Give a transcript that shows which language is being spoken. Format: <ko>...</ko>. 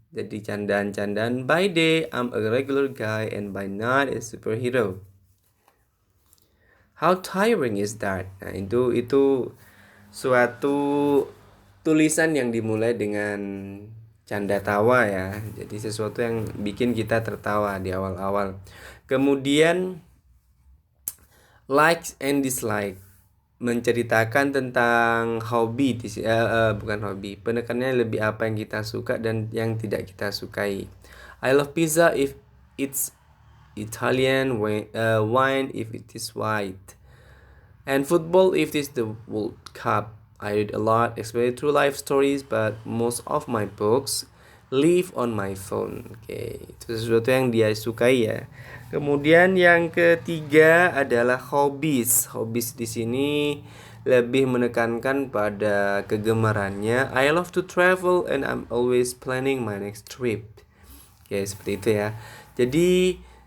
<id>Jadi candaan-candaan,</id> <en>by day I'm a regular guy and by night a superhero. How tiring is that?</en> <id>Nah, itu suatu tulisan yang dimulai dengan canda tawa ya. Jadi sesuatu yang bikin kita tertawa di awal-awal. Kemudian</id> <en>likes and dislike,</en> <id>menceritakan tentang hobi, bukan hobi. Penekanannya lebih apa yang kita suka dan yang tidak kita sukai.</id> <en>I love pizza if it's Italian, wine if it is white, and football if it is the World Cup. I read a lot, especially true life stories, but most of my books live on my phone.</en> <id>Oke, itu sesuatu yang dia sukai ya. Kemudian yang ketiga adalah hobbies. Hobbies di sini lebih menekankan pada kegemarannya.</id> <en>I love to travel and I'm always planning my next trip.</en> <id>Oke, seperti itu ya. Jadi</id>